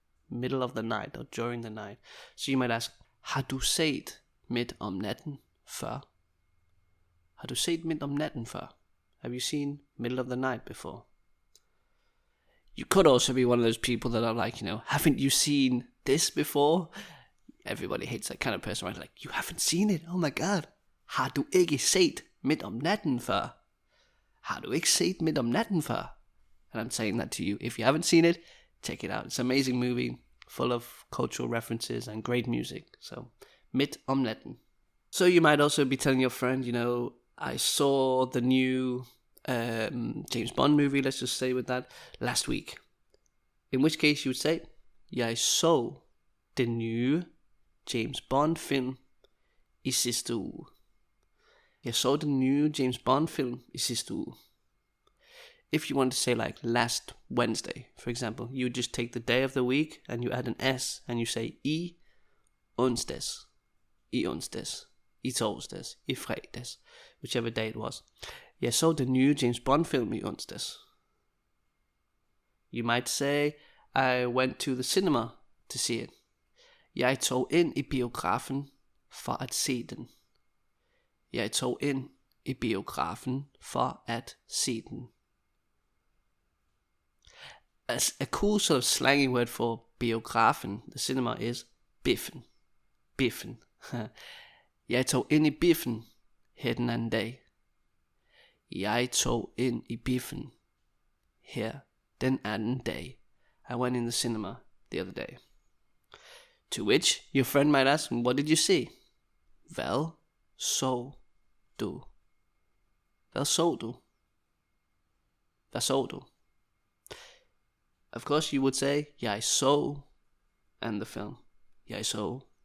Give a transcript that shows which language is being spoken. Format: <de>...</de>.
<en>Middle of the night or during the night. So you might ask,</en> <da>har du set Midt om natten før? Har du set Midt om natten før?</da> <en>Have you seen Middle of the Night before? You could also be one of those people that are like, haven't you seen this before? Everybody hates that kind of person, right? Like, you haven't seen it? Oh my god.</en> <da>Har du ikke set Midt om natten før? Har du ikke set Midt om natten før?</da> <en>And I'm saying that to you. If you haven't seen it, check it out. It's an amazing movie, full of cultural references and great music. So,</en> <da>Midt om natten.</da> <en>So you might also be telling your friend, I saw the new James Bond movie, let's just say with that, last week. In which case you would say,</en> <da>jeg så den nye James Bond film i sidste uge. Jeg så den nye James Bond film i sidste uge.</da> <en>If you want to say like last Wednesday, for example, you would just take the day of the week and you add an S and you say</en> <da>i onsdags, i onsdags, i torsdags, i fredags,</da> <en>whichever day it was.</en> <da>Jeg så den nye James Bond film i onsdags.</da> <en>You might say, I went to the cinema to see it.</en> <da>Jeg tog ind i biografen for at se den. Jeg tog ind i biografen for at se den.</da> <en>As a cool sort of slangy word for biografen, the cinema, is biffen. Biffen.</en> <da>Jeg tog ind i biffen her den anden dag. Jeg tog ind i biffen her den anden dag.</da> <en>I went in the cinema the other day. To which your friend might ask, what did you see?</en> <da>Hvad så du? Hvad så du? Hvad så du?</da> <en>Of course you would say,</en> <da>jeg så,</da> <en>and the film.</en> <da>Jeg så.</da>